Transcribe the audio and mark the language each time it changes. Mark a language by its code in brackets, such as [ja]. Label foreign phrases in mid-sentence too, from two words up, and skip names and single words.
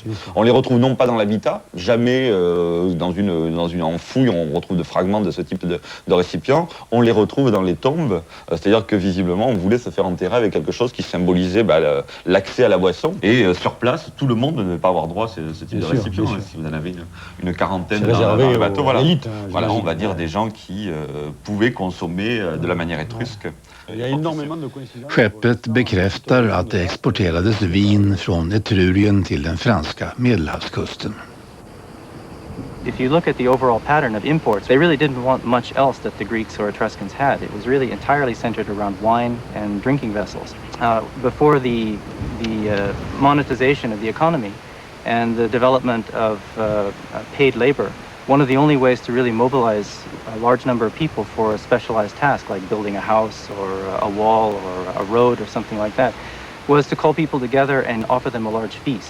[fr] On les retrouve non pas dans l'habitat, jamais dans une enfouille, on retrouve de fragments de ce type de récipient, on les retrouve dans les tombes, c'est-à-dire que visiblement, on voulait se faire enterrer avec quelque chose qui symbolisait l'accès à la boisson. Et sur place, tout le monde ne devait pas avoir droit à ce type de récipient. Si vous en avez une quarantaine dans le bateau, voilà, on va dire des gens qui pouvaient consommer de la manière étrusque. [sv] Skeppet bekräftar att det exporterades vin från Etrurien till den franska Medelhavskusten. [en] If you look at the overall pattern of imports, they really didn't want much else that the Greeks or Etruscans had. It was really entirely centered around wine and drinking vessels. Before the monetization of the economy and the development of paid labor, one of the only ways to really mobilize a large number of people for a specialized task, like building a house or a wall or a road or something like that, was to call people together and offer them a large feast.